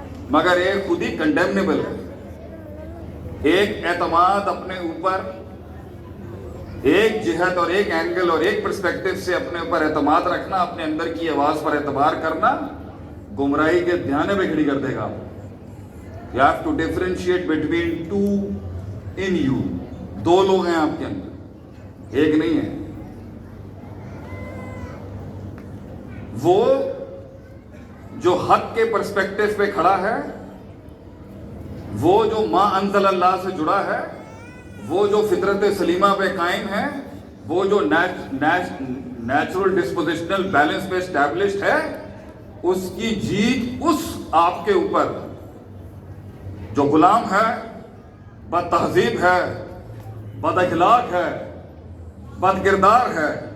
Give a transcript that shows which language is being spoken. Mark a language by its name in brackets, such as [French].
[Urdu] مگر ایک خودی کنڈیمنیبل ہے. ایک اعتماد اپنے اوپر, ایک جہت اور ایک اینگل اور ایک پرسپیکٹو سے اپنے اوپر اعتماد رکھنا, اپنے اندر کی آواز پر اعتبار کرنا, گمراہی کے دھیانے پہ کھڑی کر دے گا. [English] You have to differentiate between two in you. [Urdu] 2 لوگ ہیں آپ کے اندر, ایک نہیں ہے. وہ جو حق کے پرسپیکٹو پہ کھڑا ہے، وہ جو ما انزل اللہ سے جڑا ہے، وہ جو فطرت سلیمہ پہ قائم ہے، وہ جو نیچرل ڈسپوزیشنل بیلنس پہ اسٹیبلشڈ ہے، اس کی جیت اس آپ کے اوپر جو غلام ہے، بد تہذیب ہے، بد اخلاق ہے، بد کردار ہے.